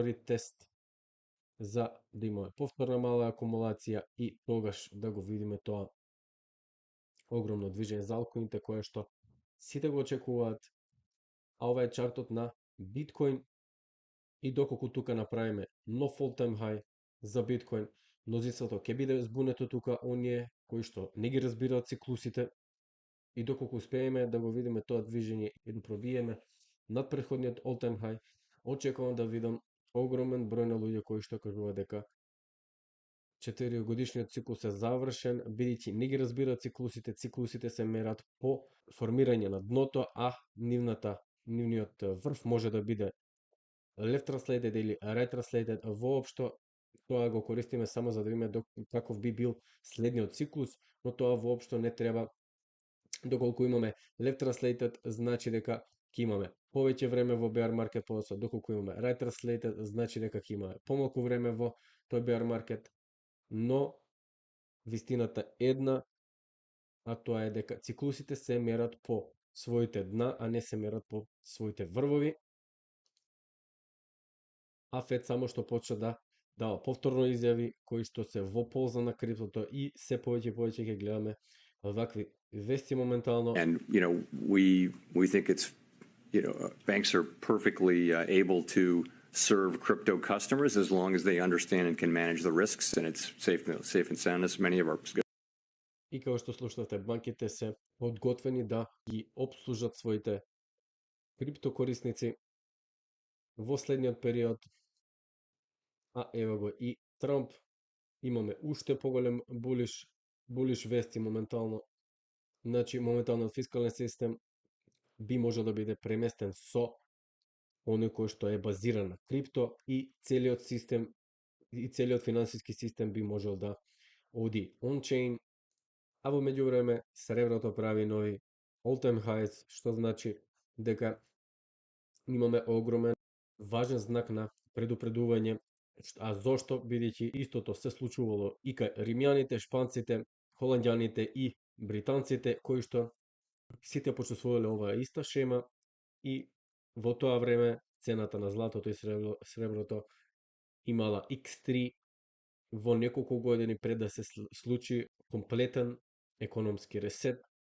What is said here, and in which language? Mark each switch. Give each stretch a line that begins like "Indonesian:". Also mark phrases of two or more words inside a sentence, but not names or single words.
Macedonian: ретест за да имаме повторна мала акумулација и тогаш да го видиме тоа огромно движење за алткоините кое што сите го очекуваат, а ова е чартот на биткоин и доколку тука направиме нов
English: all-time high
Macedonian: за биткоин, мнозинството ќе биде збунето тука, оние кои што не ги разбираат циклусите, и доколку успееме да го видиме тоа движење и да пробиеме над претходниот
English: all-time high,
Macedonian: очекувам да видам огромен број на луѓе кои што кажуваат дека 4-годишниот циклус е завршен, бидејќи не ги разбираат циклусите, циклусите се мерат по формирање на дното, а нивниот врв може да биде
English: left translated
Macedonian: или
English: right translated,
Macedonian: воопшто тоа го користиме само за да видиме каков би бил следниот циклус, но тоа воопшто не треба. Доколку имаме
English: left translated,
Macedonian: значи дека ќе имаме повеќе време во
English: bear market,
Macedonian: подоцна доколку имаме
English: right translated,
Macedonian: значи дека ќе имаме помалку време во тој
English: bear market,
Macedonian: но вистината една, а тоа е дека циклусите се мерат по своите дна, а не се мерат по своите врвови. А Фед само што почна да дава повторно изјави кои што се во полза на криптото и се повеќе ќе гледаме вакви вести моментално.
English: And we think it's banks are perfectly able to serve crypto customers as long as they understand and can manage the risks, and it's safe and sound as many of our.
Macedonian: И како што слушнавте, банките се подготвени да ги обслужат своите крипто корисници во следниот период. А ево го и Трамп, имаме уште поголем булиш вести моментално. Значи, моментално фискален систем би можел да биде преместен со оној кој што е базиран на крипто и целиот систем и целиот финансиски систем би можел да оди on-chain, а во меѓувреме среброто прави нови
English: all-time highs,
Macedonian: што значи дека имаме огромен важен знак на предупредување. А зошто? Бидејќи истото се случувало и кај римјаните, шпанците, холандјаните и британците, кои што сите почувствувале оваа иста шема и во тоа време цената на златото и среброто имала X3 во неколку години пред да се случи комплетен економски ресет.